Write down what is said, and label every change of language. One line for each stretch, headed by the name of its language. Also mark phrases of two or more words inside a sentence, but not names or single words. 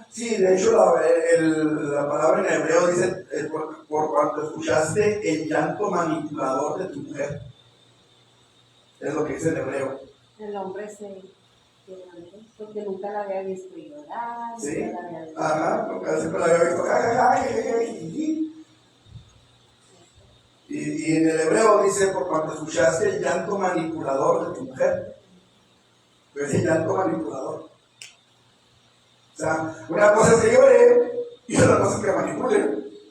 Spanish: Sí, de hecho la palabra en hebreo dice por cuanto escuchaste el llanto manipulador de tu mujer. Es lo que dice el hebreo. El hombre se quebrantó porque nunca la había visto llorar, ¿Sí? nunca la había visto. Ajá, nunca siempre la había visto. Ja, ja, ja, je, je, je, ji. Y en el hebreo dice, por cuando escuchaste el llanto manipulador de tu mujer. Pues el llanto manipulador. O sea, una cosa es que llore y otra cosa es que manipule.